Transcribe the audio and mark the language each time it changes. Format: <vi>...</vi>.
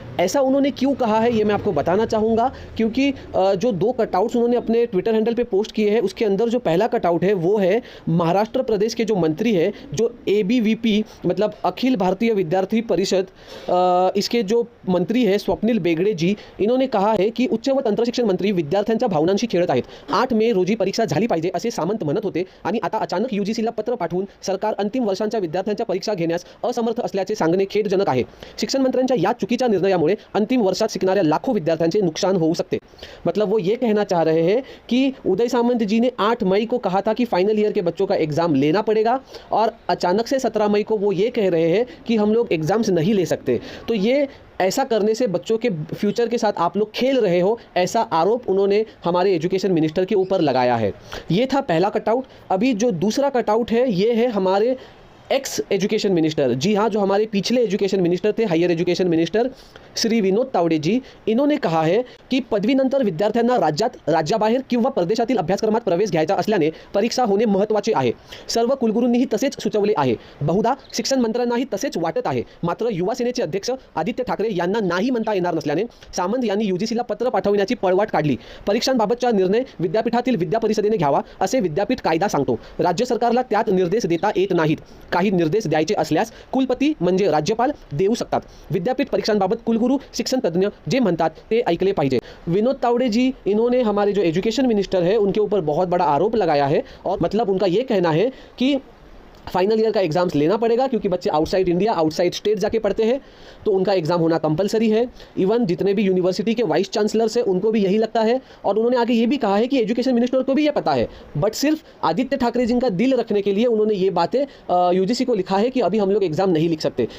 <hi>ऐसा उन्होंने क्यों कहा है ये मैं आपको बताना चाहूँगा, क्योंकि जो 2 कटआउट्स उन्होंने अपने ट्विटर हैंडल पे पोस्ट किए हैं उसके अंदर जो पहला कटआउट है वो है महाराष्ट्र प्रदेश के जो मंत्री है, जो ABVP मतलब अखिल भारतीय विद्यार्थी परिषद, इसके जो मंत्री है स्वप्नील बेगडे जी, इन्होंने कहा है की</hi> <mr>उच्च व तंत्रशिक्षण मंत्री विद्यार्थ्यांच्या भावनांशी खेळत आहेत। 8 मे रोजी परीक्षा झाली पाहिजे असे सामंत म्हणत होते आणि आता अचानक UGCला पत्र पाठवून सरकार अंतिम वर्षांच्या विद्यार्थ्यांच्या परीक्षा घेण्यास असमर्थ असल्याचे सांगणे खेदजनक आहे। शिक्षण मंत्र्यांच्या या चुकीच्या निर्णयामुळे अंतिम वर्षात शिकणाऱ्या लाखों विद्यार्थ्यांचे नुकसान</mr> <hi>हो सकते। मतलब वो ये कहना चाह रहे हैं कि उदय सामंत जी ने 8 मई को कहा था कि फाइनल ईयर के बच्चों का एग्जाम लेना पड़ेगा और अचानक से 17 मई को वो ये कह रहे हैं कि हम लोग एग्जाम्स नहीं ले सकते। तो ये ऐसा करने से बच्चों के फ्यूचर के साथ आप लोग खेल रहे हो, ऐसा आरोप उन्होंने हमारे एजुकेशन मिनिस्टर के ऊपर लगाया है। ये था पहला कटआउट। अभी जो दूसरा कटआउट है ये है हमारे एक्स एजुकेशन मिनिस्टर, जी हाँ, जो हमारे पिछले एजुकेशन मिनिस्टर थे, higher education minister Shri Vinod Tawde जी।</hi> <mr>इन्होंने कहा है की पदवीनंतर विद्यार्थ्यांना राज्यात, राज्याबाहेर किंवा परदेशातील अभ्यासक्रमात प्रवेश घ्यायचा असल्याने परीक्षा होणे महत्त्वाचे आहे। सर्व कुलगुरूंनीही तसेच सुचवले आहे। बहुधा शिक्षण मंत्र्यांनाही तसेच वाटत आहे। मात्र युवा सेनेचे अध्यक्ष आदित्य ठाकरे यांना नाही म्हणता येणार नसल्याने सामंत यांनी UGCला पत्र पाठवण्याची पळवाट काढली। परीक्षांबाबतचा निर्णय विद्यापीठातील विद्या परिषदेने घ्यावा असे विद्यापीठ कायदा सांगतो। राज्य सरकारला त्यात निर्देश देता येत नाहीत। काही निर्देश द्यायचे असल्यास कुलपती म्हणजे राज्यपाल देऊ शकतात। विद्यापीठ परीक्षांबाबत कुलगुरू, शिक्षण तज्ञ जे म्हणतात ते ऐकले पाहिजे।</mr> <hi>विनोद तावडे जी, इन्होंने हमारे जो एजुकेशन मिनिस्टर है उनके ऊपर बहुत बड़ा आरोप लगाया है और मतलब उनका ये कहना है कि फाइनल ईयर का एग्ज़ाम्स लेना पड़ेगा क्योंकि बच्चे आउटसाइड इंडिया, आउटसाइड स्टेट जाके पढ़ते हैं तो उनका एग्ज़ाम होना कंपलसरी है। इवन जितने भी यूनिवर्सिटी के वाइस चांसलर्स हैं उनको भी यही लगता है और उन्होंने आगे ये भी कहा है कि एजुकेशन मिनिस्टर को भी ये पता है, बट सिर्फ आदित्य ठाकरे जी का दिल रखने के लिए उन्होंने ये बातें UGC को लिखा है कि अभी हम लोग एग्ज़ाम नहीं लिख सकते।</hi>